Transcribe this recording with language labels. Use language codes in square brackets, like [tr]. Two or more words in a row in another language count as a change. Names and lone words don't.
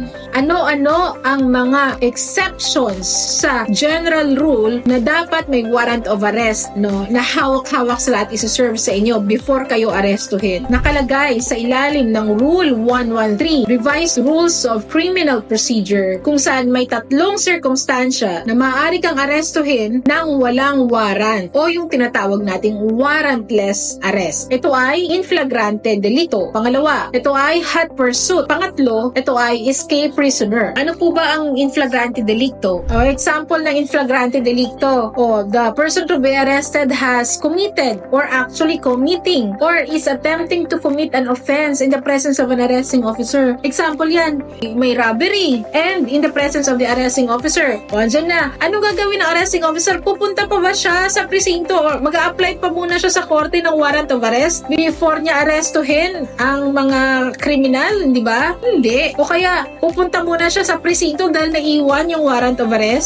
[tl] Ano-ano ang mga exceptions sa [en] general rule [tl] na dapat may [en] warrant of arrest [tl] na hawak-hawak sa lahat isuserve sa inyo before kayo arestuhin. Nakalagay sa ilalim ng Rule 113, Revised Rules of Criminal Procedure, kung saan may tatlong sirkumstansya na maaari kang arestuhin ng walang warrant o yung tinatawag nating [en] warrantless arrest. [tl] Ito ay [la] in flagrante delito. [tl] Pangalawa, ito ay [en] hot pursuit. [tl] Pangatlo, ito ay [en] escape prisoner. [tl] Ano po ba ang [la] in flagrante delicto? [tl] Example ng [la] in flagrante delicto, [en] the person to be arrested has committed or actually committing or is attempting to commit an offense in the presence of an arresting officer. Example [tl] yan, may [en] robbery and in the presence of the arresting officer. [tl] Andyan na. Anong gagawin ng [en] arresting officer? [tl] Pupunta pa ba siya sa presinto or mag-a-apply pa muna siya sa korte ng [en] warrant of arrest [tl] before niya arestuhin ang mga kriminal, di ba? Hindi. O kaya, pupunta muna siya sa presinto dahil naiwan yung [en] warrant of arrest?